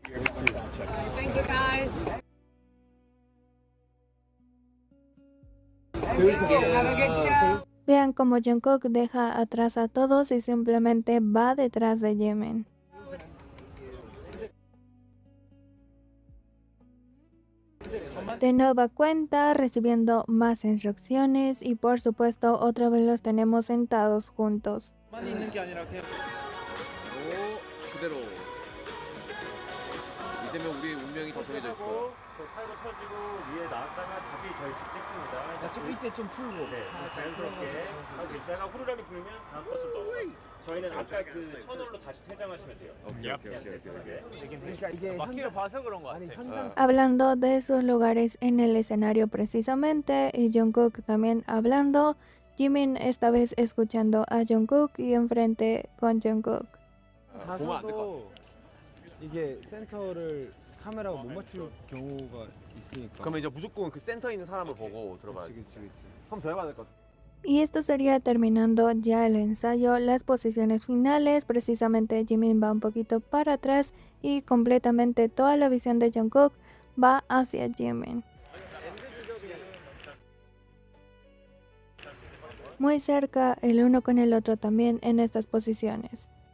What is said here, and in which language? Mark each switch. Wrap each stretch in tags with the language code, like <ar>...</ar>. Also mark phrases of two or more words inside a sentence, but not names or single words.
<es>Vean como Jungkook deja atrás a todos y simplemente va detrás de Jimin. De nueva cuenta, recibiendo más instrucciones y por supuesto otra vez los tenemos sentados juntos.</es> <ko>그대로. 이 때문에 우리의 운명이 더 정해져 있을 거야. 저 타이로 펴지고 위에 나왔다가 다시 저희 집 찍습니다. 찍을 때 좀 풀고. 네, 자연스럽게 하고 있다가 후루라기 불면 다음 코스로 넘어가요. 저희는 아까 그 터널로 다시 퇴장하시면 돼요. 오케이. 그러니까 이게 막히를 봐서 그런 거 같아.</ko> <es>Hablando de sus lugares en el escenario precisamente y Jungkook también hablando, Jimin esta vez escuchando a Jungkook y enfrente con Jungkook.</es> <ko>보면 안 될 것 같아. 가서도 이게 센터를 카메라가 못 맞출 경우가 있으니까. 그러면 이제 무조건 그 센터에 있는 사람을 보고 들어가야지. 그치. 한번 더 해봐야 될 것 같아.</ko> <es>Y esto sería terminando ya el ensayo, las posiciones finales, precisamente Jimin va un poquito para atrás y completamente toda la visión de Jungkook va hacia Jimin. Muy cerca el uno con el otro también en estas posiciones.</es>